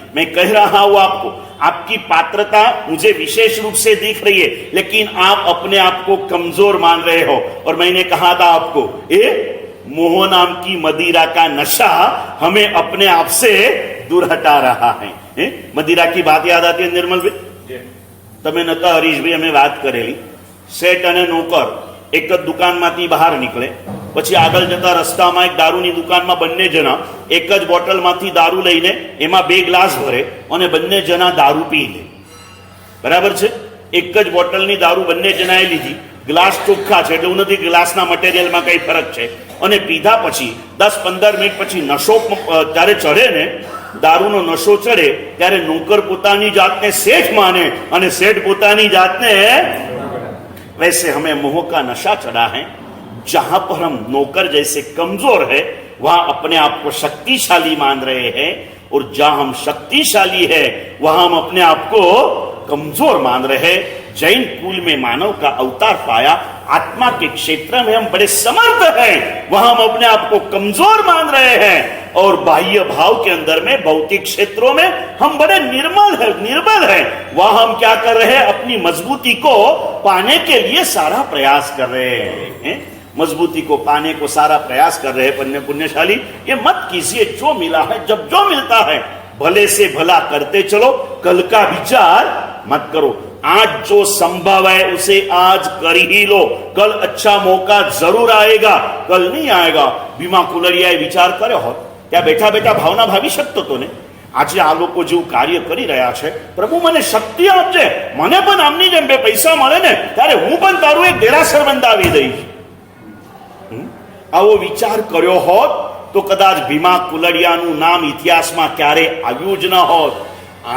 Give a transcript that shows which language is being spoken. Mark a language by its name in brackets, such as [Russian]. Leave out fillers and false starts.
[Hindi] मैं कह रहा हूं आपको, आपकी पात्रता मुझे विशेष रूप से दिख रही है, लेकिन आप अपने आप को कमजोर मान रहे हो। और मैंने कहा था आपको, मोह नाम की मदिरा का नशा हमें अपने आप से दूर हटा रहा है। मदिरा की बात याद आती है निर्मल भाई? [Gujarati] તમે નતા હરીશભાઈ અમે વાત કરેલી, શેઠ અને નોકર એક જ દુકાનમાંથી બહાર નીકળે, પછી આગળ જતા રસ્તામાં એક દારૂની દુકાનમાં બંને જણા એક જ બોટલમાંથી દારૂ લઈને એમાં 2 ગ્લાસ ભરે અને બંને જણા દારૂ પી લે। બરાબર છે? એક જ બોટલની દારૂ બંને જણાએ લીધી, ગ્લાસ ચોખ્ખા છે એટલે એવું નથી ગ્લાસના મટીરિયલમાં કઈ ફરક છે, અને પીધા પછી 10-15 મિનિટ પછી નશો જ્યારે ચડે ને, दारूनो नशो चढ़े त्यारे नौकर पोतानी जातने सेठ माने और सेठ पोतानी जातने, [Hindi] वैसे हमें मोह का नशा चढ़ा है। जहां पर हम नौकर जैसे कमजोर है वहां अपने आप को शक्तिशाली मान रहे हैं, और जहां हम शक्तिशाली है वहां हम अपने आप को कमजोर मान रहे हैं। जैन कुल में मानव का अवतार पाया, आत्मा के क्षेत्र में हम बड़े समर्थ हैं, वहां हम अपने आप को कमजोर मान रहे हैं, और बाह्य भाव के अंदर में भौतिक क्षेत्रों में हम बड़े निर्बल हैं। वहां हम क्या कर रहे हैं? अपनी मजबूती को पाने के लिए सारा प्रयास कर रहे हैं। मजबूती को पाने को सारा प्रयास कर रहे हैं। पुण्यशाली, ये मत कीजिए, जो मिला है जब जो मिलता है भले से भला करते चलो, कल का विचार मत करो। आज जो संभव है उसे आज कर ही लो, कल अच्छा मौका जरूर आएगा, कल नहीं आएगा। [Gujarati] भीमा कुलरियाए विचार કર્યો હોત, ત્યાં બેઠા બેઠા ભાવના ભાવી શકતો તો ને, આજે આ લોકો જેવું કાર્ય કરી રહ્યા છે, પ્રભુ મને શક્તિ આપજે, મને પણ આમની જેમ 2 પૈસા મળે ને ત્યારે હું પણ તારું એક દેરાસર બંધાવી દઈશ। આવો વિચાર કર્યો હોત તો કદાચ ભીમા કુલરિયાનું નામ ઇતિહાસમાં ક્યારે આવ્યું જ ન હોત।